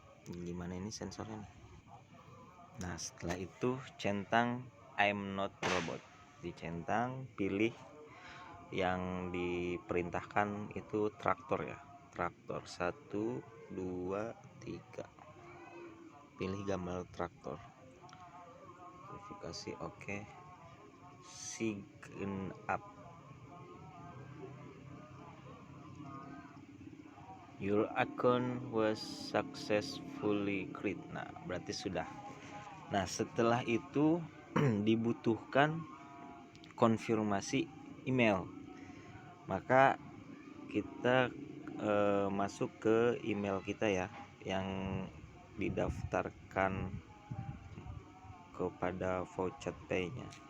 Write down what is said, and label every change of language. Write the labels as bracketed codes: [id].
[id] Gimana ini sensornya nih? Nah, setelah itu centang [en] I'm not robot, [id] dicentang, pilih yang diperintahkan itu traktor ya, traktor 1 2 3, pilih gambar traktor, verifikasi oke. [en] Sign up, your account was successfully created. [id] Nah, berarti sudah. Nah, setelah itu dibutuhkan konfirmasi email. Maka kita masuk ke email kita ya, yang didaftarkan kepada Vouched Pay-nya.